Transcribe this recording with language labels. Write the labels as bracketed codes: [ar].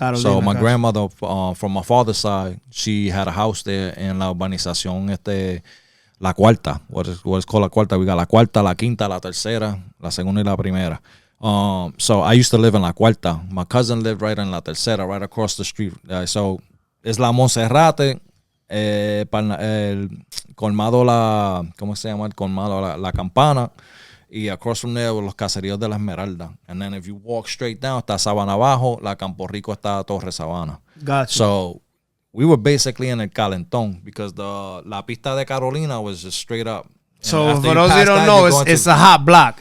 [en] So my grandmother from my father's side, she had a house there in la urbanización La Cuarta. What is called La Cuarta? We got La Cuarta, La Quinta, La Tercera, La Segunda y La Primera. So I used to live in La Cuarta. My cousin lived right in La Tercera, right across the street. [es] So es la Monserrate, el colmado ¿cómo se llama el colmado? La Campana. Y [en] across from there were [es] los caseríos de la Esmeralda. [en] And then if you walk straight down, [es] está Sabana Abajo, la Campo Rico está Torre Sabana. [en] Gotcha. So we were basically in el calentón because la pista de Carolina was just straight up. So for those who don't know, it's a hot block.